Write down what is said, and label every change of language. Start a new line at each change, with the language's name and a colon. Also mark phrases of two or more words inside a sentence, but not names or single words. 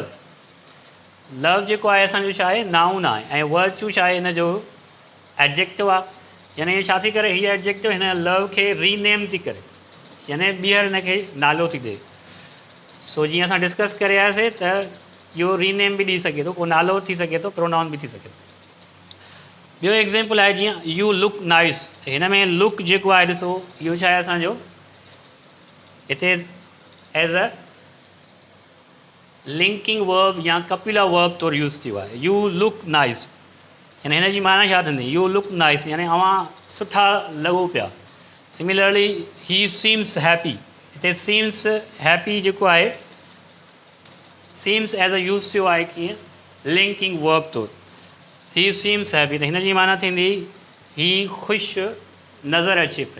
Sindhi: लव जेको आहे असांजो छा आहे, नाउन आहे, ऐं वर्च्यू छा आहे हिन जो एडजेक्टिव आहे। यानी हीअ छा थी करे, हीअ एडजेक्टिव हिन लव खे रीनेम थी करे, यानी ॿीहर हिन खे नालो थी ॾिए। सो जीअं असां डिस्कस करे आयासीं त इहो रीनेम बि ॾेई सघे थो, को नालो थी सघे थो, प्रोनाउन बि थी सघे थो। ॿियो एग्ज़ाम्पल आहे जीअं
English: you look nice,
Sindhi: हिन में लुक जेको आहे ॾिसो इहो छा आहे असांजो हिते
English: as a linking verb
Sindhi: या
English: copula verb
Sindhi: तौरु यूज़ थियो आहे।
English: you look nice,
Sindhi: यानी हिन जी माना छा थींदी,
English: you look nice
Sindhi: यानी अवां सुठा लॻो पिया।
English: similarly he seems happy, हिते seems happy
Sindhi: जेको आहे
English: seems as a
Sindhi: यूज़ थियो आहे कीअं
English: linking verb तौरु। he seems happy,
Sindhi: त हिन जी माना थींदी ही ख़ुशि नज़र अचे पियो।